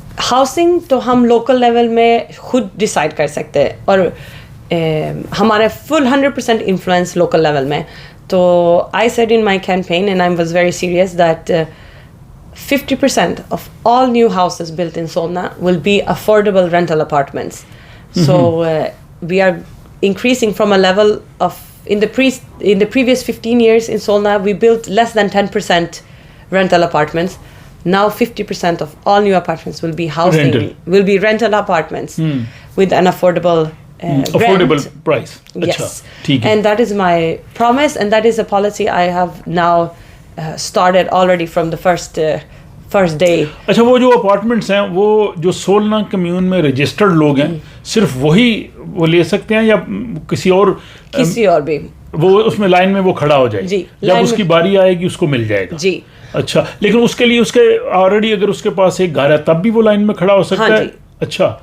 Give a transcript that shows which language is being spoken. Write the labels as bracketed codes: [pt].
[ur] Housing تو ہم local level میں خود ڈیسائیڈ کر سکتے ہیں, اور ہمارا فل 100% انفلوئنس لوکل لیول میں. [en] So I said in my campaign and I was very serious that 50% of all new houses built in Solna will be affordable rental apartments. So we are increasing from a level of in the previous 15 years in Solna we built less than 10% rental apartments. Now 50% of all new apartments will be will be rental apartments with an affordable price. Yes. And that is my promise, and that is a policy I have now started already from the first day. [ur] اچھا, وہ جو apartments ہیں وہ جو سولنا کمیون میں registered لوگ ہیں صرف وہی وہ لے سکتے ہیں یا کسی اور بھی وہ اس میں لائن میں وہ کھڑا ہو جائے؟ جی, جب اس کی باری آئے گی اس کو مل جائے گا. جی. اچھا, لیکن اس کے لیے اس کے آلریڈی اگر اس کے پاس ایک گھر ہے تب بھی وہ لائن میں کھڑا ہو سکتا ہے؟ اچھا.